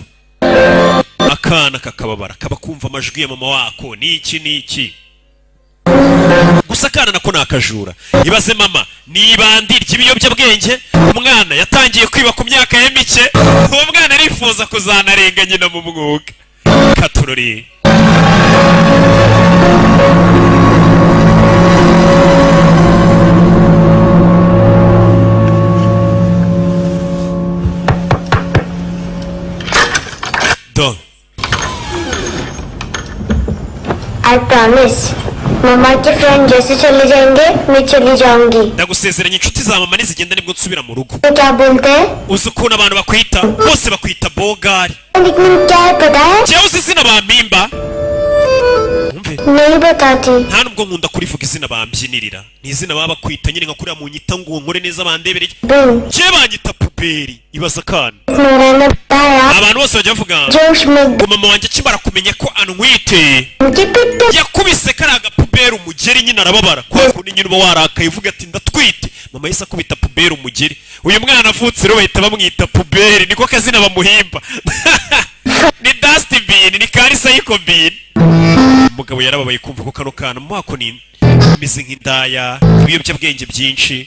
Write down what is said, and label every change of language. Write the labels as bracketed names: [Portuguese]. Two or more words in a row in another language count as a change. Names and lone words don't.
[Kinyarwanda] Akana kakababara kaba kumva amajwi ya mama wako niki. Gusa akana nako nakajura. Ibaze mama nibandi ry'ibiyobyabwenge umwana yatangiye kwiba ku myaka ye mike. Uwo mwana arifuza kuzanarenga nyina mu mwuga. Katurori. Do. [English] I promise. [Hindi] मम्मा के फ्रेंड जैसे चले जाएंगे मैं चली जाऊंगी। [Kinyarwanda] Ndagusezeranya inshuti za mama nizigenda nibwo nsubira mu rugo. [Hindi] तो क्या बोलते हैं? [Kinyarwanda] Uzi ukuntu abantu bakwita bose bakwita Bogari. [Hindi] लेकिन क्या है पता है? [Kinyarwanda] Jewe uzi izina bampimba? Umve. [Hindi] नहीं बताती। [Kinyarwanda] Nta nubwo nkunda kurivuga izina bambyinirira. Ni izina baba bakwita nyine nka kuriya mu nyita ngo nkore neza bandebereye. [Hindi] बूम। [Kinyarwanda] Je banyita puberi ibaza kana. [Hindi] मेरे ने बताया [Kinyarwanda] Abantu bose bajya bavuga [Hindi] जोश में [Kinyarwanda] ngo mama wanjye akimara kumenya ko antwite [Hindi] मुझे पिट [Kinyarwanda] yakubise karaga puberi umugeri nyine arababara kwa kundi nyine uba warakaye uvuga ati ndatwite. Mama yise akubita puberi umugeri. Uyu mwana avutse rero bahita bamwita puberi niko kazina bamuhimba. Ni dustbin ni karisa y'ikobin. Umugabo yarababaye kumva ko kano kana mu mako ni mize nk'indaya ibiyobyabwenge byinshi.